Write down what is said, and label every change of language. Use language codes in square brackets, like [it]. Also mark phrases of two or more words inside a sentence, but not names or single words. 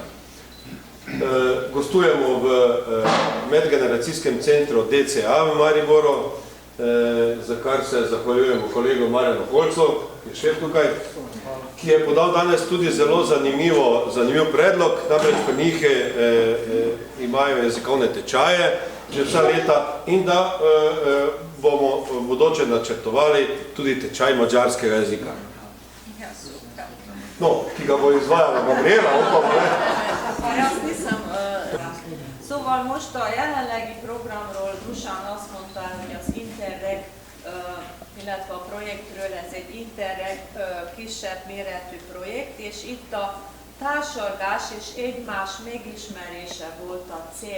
[sl] Gostujemo v medgeneracijskem centru DCA v Mariboru, za kar se zahvaljujemo kolegu Marjanu Holcu, ki je šef tukaj, ki je podal danes tudi zelo zanimiv predlog, namreč pri njih imajo jezikovne tečaje že vsa leta in da bomo v bodoče načrtovali tudi tečaj madžarskega jezika. No, ki ga bo izvajala Gabriela, upam, ne? [hu] Szóval most a jelenlegi programról Dušan azt mondta, hogy az Interreg, illetve a projektről ez egy Interreg kisebb méretű projekt, és itt a társalgás és egymás megismerése volt a cél.